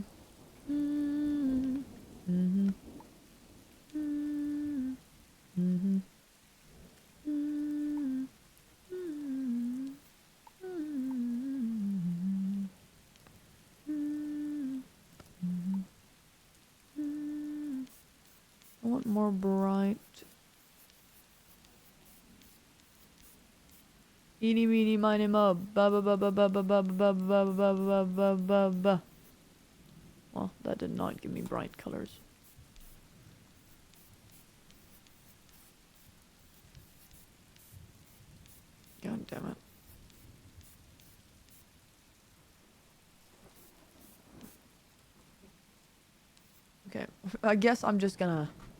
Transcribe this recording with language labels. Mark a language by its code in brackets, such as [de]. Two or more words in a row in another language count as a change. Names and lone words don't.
[en] Mm-hmm. Mm-hmm. Mm-hmm. Mm-hmm. I want more bright. Eeny, meeny, miny, mo. Ba ba ba ba ba ba ba ba ba ba ba ba ba ba. Well, that did not give me bright colors. God damn it. Okay, I guess I'm just gonna...